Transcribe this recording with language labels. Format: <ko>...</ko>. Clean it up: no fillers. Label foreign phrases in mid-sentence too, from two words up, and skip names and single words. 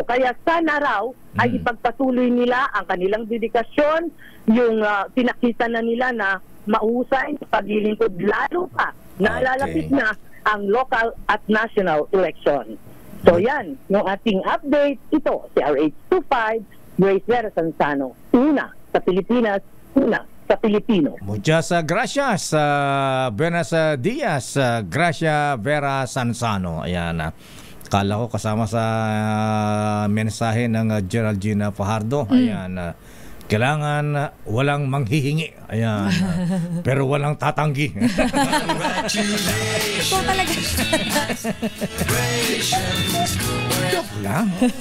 <tl>Kaya sana raw ay ipagpatuloy nila ang kanilang dedikasyon, yung pinakita na nila na mahusay sa paglilingkod, lalo pa nalalapit na ang local at</tl> <en>national election.</en> <tl>So yan, yung ating update. Ito si RH25, Grace Vera Sansano. Una sa Pilipinas, una sa Pilipino.</tl> <es>Muchas gracias, buenos días, Gracia Vera Sansano.</es> <tl>Ayan, kala ko kasama sa mensahe ng Geraldine Fajardo. Ayan, kailangan walang manghihingi. Ayan, pero walang tatanggi. Ikaw talaga. Joke lang.</tl>